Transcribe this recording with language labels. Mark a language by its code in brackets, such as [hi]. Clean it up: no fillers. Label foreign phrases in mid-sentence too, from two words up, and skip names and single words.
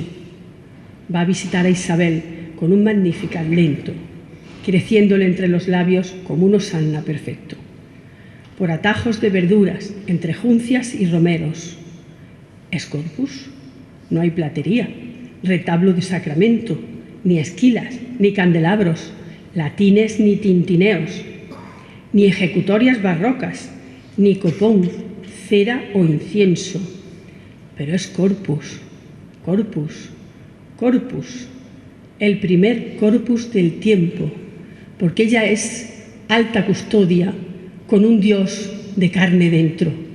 [es] Va a visitar a Isabel con un Magnificat lento, creciéndole entre los labios como un hosanna perfecto. Por atajos de verduras, entre juncias y romeros. ¿Es corpus? No hay platería, retablo de sacramento, ni esquilas, ni candelabros, latines ni tintineos, ni ejecutorias barrocas, ni copón, cera o incienso. Pero es corpus, corpus, corpus, el primer corpus del tiempo, porque ella es alta custodia con un Dios de carne dentro.